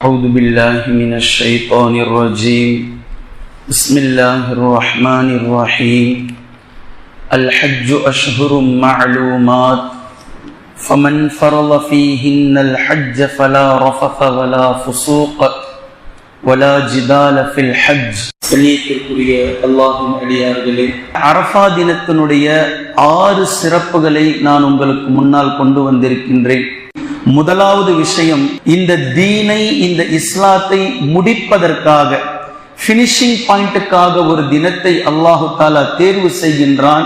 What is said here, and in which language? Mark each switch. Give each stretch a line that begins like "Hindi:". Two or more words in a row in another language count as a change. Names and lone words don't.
Arabic: أعوذ بالله من الشيطان الرجيم بسم الله الرحمن الرحيم الحج أشهر معلومات فمن فرض فيهن الحج فلا رفث ولا فسوق ولا جدال في الحج.
Tamil: அல்லாஹ்வின் அடியார்களே, அரஃபா தினத்தினுடைய 6 சிறப்புகளை நான் உங்களுக்கு முன்னால் கொண்டு வந்திருக்கின்றேன். முதலாவது விஷயம், இந்த தீனை, இந்த இஸ்லாத்தை முடிப்பதற்காக,
English: finishing point
Tamil: ஒரு தினத்தை
Arabic: الله تعالى
Tamil: தேர்வு செய்கின்றான்.